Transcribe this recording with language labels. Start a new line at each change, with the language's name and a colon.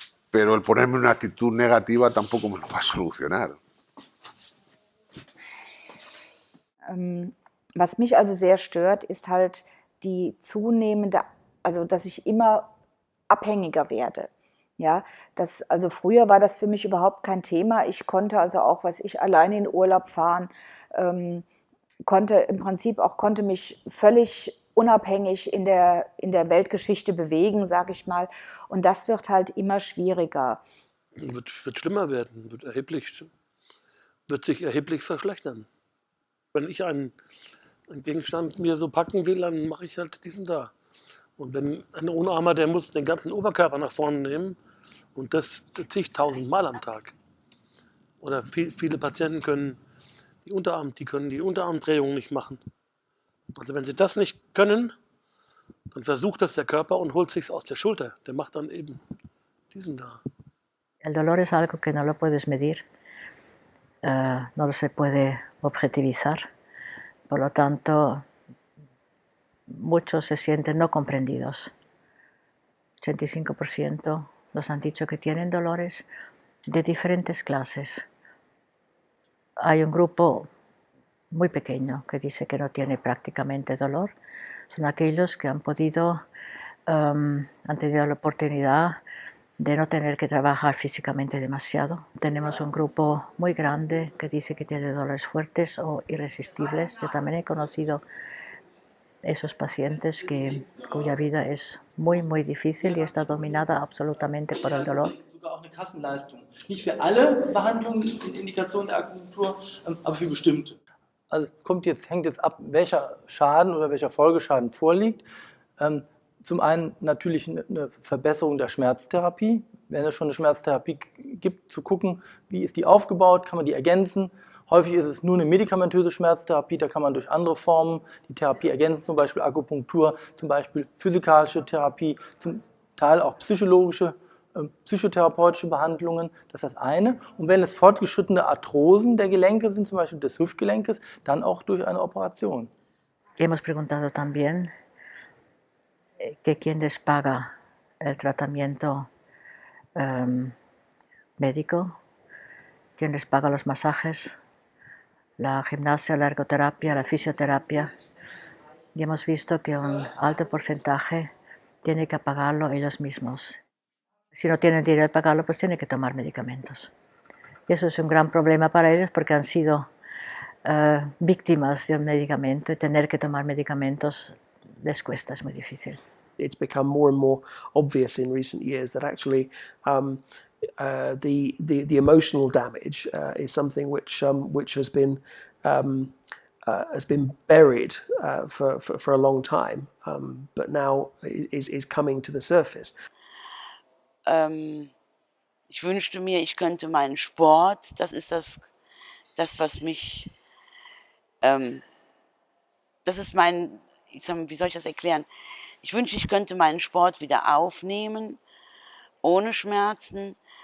Spanish: Pero el ponerme una actitud negativa tampoco me lo va a solucionar.
German: Was mich also sehr stört, ist halt die zunehmende, also dass ich immer abhängiger werde. Ja, also früher war das für mich überhaupt kein Thema. Ich konnte also auch, alleine in Urlaub fahren, konnte mich völlig unabhängig in der Weltgeschichte bewegen, sage ich mal. Und das wird halt immer schwieriger. Wird schlimmer werden, wird sich erheblich verschlechtern. Wenn ich einen Gegenstand mir so packen will, dann mache ich halt diesen da. Und wenn ein Unarmer, der muss den ganzen Oberkörper nach vorne nehmen und das zigtausend Mal am Tag. Oder viele Patienten können die Unterarmdrehung nicht machen. Also wenn sie das nicht können, dann versucht das der Körper und holt sich's aus der Schulter. Der macht dann eben diesen da.
Spanish: El dolor es algo que no lo puedes medir, no lo se puede objetivizar. Por lo tanto, muchos se sienten no comprendidos. 85% nos han dicho que tienen dolores de diferentes clases. Hay un grupo muy pequeño que dice que no tiene prácticamente dolor. Son aquellos que han tenido la oportunidad de no tener que trabajar físicamente demasiado. Tenemos un grupo muy grande que dice que tiene dolores fuertes o irresistibles. Yo también he conocido esos pacientes cuya vida es muy, muy difícil y está dominada absolutamente por el dolor.
German: eine Kassenleistung. Nicht für alle Behandlungen und Indikationen der Akupunktur, aber für bestimmte. Also hängt jetzt ab, welcher Schaden oder welcher Folgeschaden vorliegt. Zum einen natürlich eine Verbesserung der Schmerztherapie. Wenn es schon eine Schmerztherapie gibt, zu gucken, wie ist die aufgebaut, kann man die ergänzen. Häufig ist es nur eine medikamentöse Schmerztherapie, da kann man durch andere Formen die Therapie ergänzen, zum Beispiel Akupunktur, zum Beispiel physikalische Therapie, zum Teil auch psychologische, psychotherapeutische Behandlungen, das ist das eine. Und wenn es fortgeschrittene Arthrosen der Gelenke sind, zum Beispiel des Hüftgelenkes, dann auch durch eine Operation.
Spanish: Hemos preguntado también que quién les paga el tratamiento médico, quién les paga los masajes, la gimnasia, la ergoterapia, la fisioterapia. Y hemos visto que un alto porcentaje tiene que pagarlo ellos mismos. Si no tienen dinero de pagarlo, pues tienen que tomar medicamentos. Y eso es un gran problema para ellos porque han sido víctimas de un medicamento y tener que tomar medicamentos les cuesta, es muy difícil.
English: It's become more and more obvious in recent years that actually the emotional damage is something which has been buried for a long time, but now is coming to the surface.
German: Ich wünschte mir, ich könnte meinen Sport, das ist das was mich, das ist mein, wie soll ich das erklären? Ich wünschte, ich könnte meinen Sport wieder aufnehmen, ohne Schmerzen.